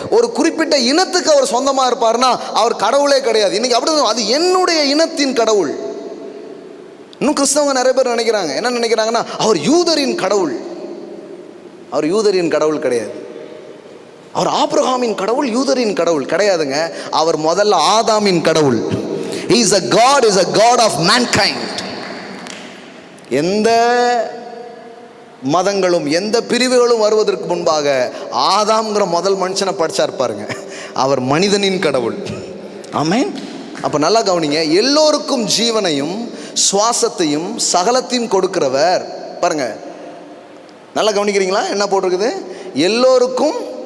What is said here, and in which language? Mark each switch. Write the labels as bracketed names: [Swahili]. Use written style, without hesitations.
[Tamil] ஒரு குறிப்பிட்ட இனத்துக்கு அவர் சொந்தமாக இருப்பார்னா அவர் கடவுளே கிடையாது. இன்னைக்கு அப்படி, அது என்னுடைய இனத்தின் கடவுள். இன்னும் கிறிஸ்தவங்க நிறைய பேர் நினைக்கிறாங்க, என்ன நினைக்கிறாங்கன்னா அவர் யூதரின் கடவுள். அவர் யூதரின் கடவுள் கிடையாது. அவர் ஆபிரகாமின் கடவுள், யூதரின் கடவுள் கிடையாதுங்க. அவர் முதல்ல ஆதாமின் கடவுள். [English] He is a God, is a God of mankind. [Tamil] எந்த மதங்களும் எந்த பிரிவுகளும் வருவதற்கு முன்பாக ஆதாம்ங்கிற முதல் மனுஷனை படிச்சார் பாருங்க, அவர் மனிதனின் கடவுள். ஆமென். அப்போ நல்லா கவனிங்க, எல்லோருக்கும் ஜீவனையும் சுவாசத்தையும் சகலத்தையும் கொடுக்கிறவர். பாருங்க, நல்லா கவனிக்கிறீங்களா? என்ன போட்டிருக்குது? எல்லோருக்கும்